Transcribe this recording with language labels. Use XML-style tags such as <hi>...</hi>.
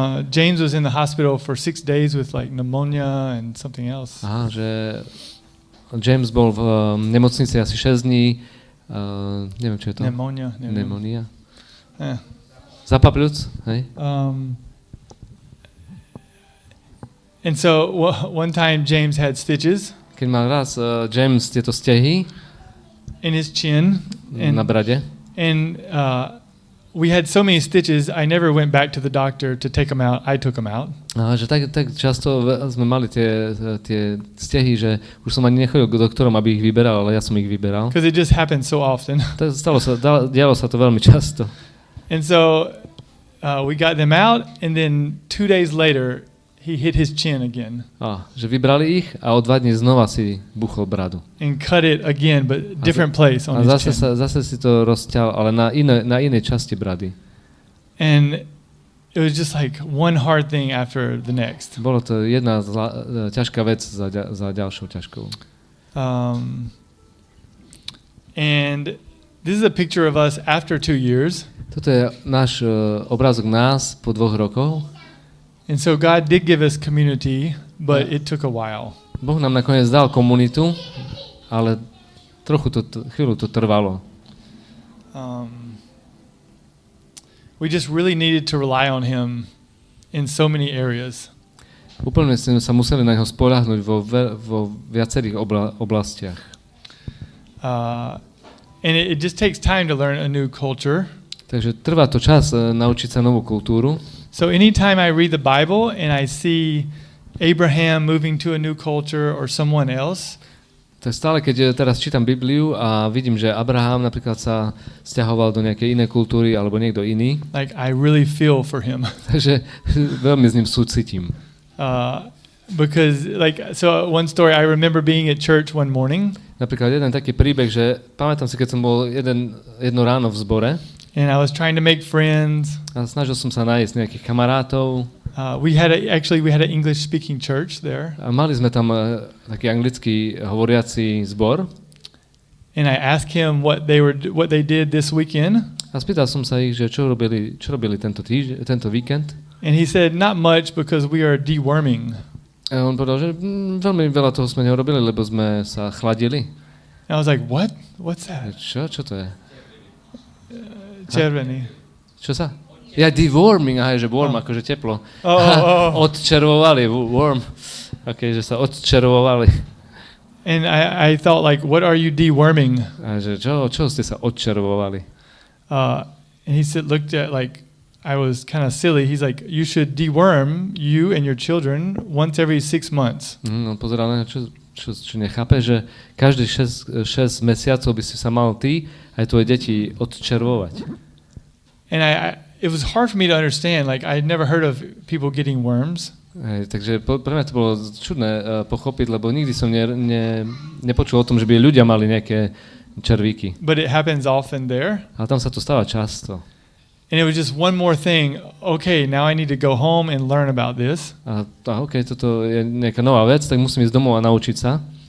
<en>James was in the hospital for 6 days with like pneumonia and something else.</en> <sk>Aha, že James bol v nemocnici asi 6 dní. Neviem, čo je to. Pneumonia. Zapapľúc, hej?</sk> <en>And so one time James had stitches.</en> <sk>Keď mal raz James tieto stehy</sk> <en>in his chin</en> <sk>na brade.</sk> <en>And we had so many stitches, I never went back to the doctor to take them out. I took them out.</en> <sk>Že tak často sme mali tie stehy, že už som ani nechodil k doktorom, aby ich vyberal, ale ja som ich vyberal.</sk> <en>Because it just happened so often.</en> <sk>Dialo sa to veľmi často.</sk> <en>And so we got them out, and then 2 days later, he hit his chin again.</en> <sk>Že vybrali ich a o 2 dní znova si buchol bradu.</sk> <en>And cut it again, but different place on his chin.</en> <sk>Zase si to rozťal, ale na inej časti brady.</sk> <en>And it was just like one hard thing after the next.</en> <sk>Bolo to jedna ťažká vec za ďalšou ťažkou.</sk> <en>And this is a picture of us after 2 years.</en> <sk>Toto je náš obrázok nás po 2 rokoch.</sk> <en>And so God did give us community, but it took a while.</en> <sk>Boh nám nakoniec dal komunitu, ale chvíľu to trvalo.</sk> <en>We just really needed to rely on him in so many areas.</en> <sk>Úplne sme sa museli na neho spoľahnúť vo viacerých oblastiach.</sk> <en>And it just takes time to learn a new culture.</en> <sk>Takže trvá to čas naučiť sa novú kultúru.</sk> <en>So anytime I read the Bible and I see Abraham moving to a new culture or someone else,</en> <sk>tak stále, keď teraz čítam Bibliu a vidím, že Abraham napríklad sa sťahoval do nejakej inej kultúry alebo niekto iný,</sk> <en>like I really feel for him.</en> <sk>Takže veľmi s ním súcitím.</sk> <en>Because so one story, I remember being at church one morning.</en> <sk>Napríklad jeden taký príbeh, že pamätám si, keď som bol jedno ráno v zbore.</sk> <en>And I was trying to make friends.</en> <sk>A snažil som sa nájsť nejakých kamarátov.</sk> <en>We had an English speaking church there.</en> <sk>A mali sme tam taký anglický hovoriaci zbor.</sk> <en>And I asked him what they did this weekend.</en> <sk>A spýtal som sa ich, že čo robili tento víkend.</sk> <en>And he said not much because we are deworming.</en> <sk>A on povedal, že veľmi veľa toho sme neurobili, lebo sme sa chladili.</sk> <en>And I was like, what? What's that?</en> <sk>Čo to je? Červený. Čo sa? Ja, deworming, že warm, akože teplo. Odčervovali, warm. Okay, že sa odčervovali.</sk> <en>And I thought like, what are you deworming?</en> <sk>A že čo ste sa odčervovali?</sk> <en>And he looked at like, I was kind of silly. He's like, you should deworm you and your children once every 6 months.</en> <sk>On pozeral na čo nechápe, že každý 6 mesiacov by si sa mal ty aj tvoje deti odčervovať.</sk> <en>And it was hard for me to understand. Like I had never heard of people getting worms.</en> <sk>Takže pre mňa to bolo čudné pochopiť, lebo nikdy som nepočul o tom, že by ľudia mali nejaké červíky.</sk> <en>But it happens often there.</en> <sk>Ale tam sa to stáva často.</sk> <en>And it was just one more thing. Okay, now I need to go home and learn about this.</en> <sk>Okay, toto je nejaká nová vec, tak musím ísť domov a naučiť sa.</sk>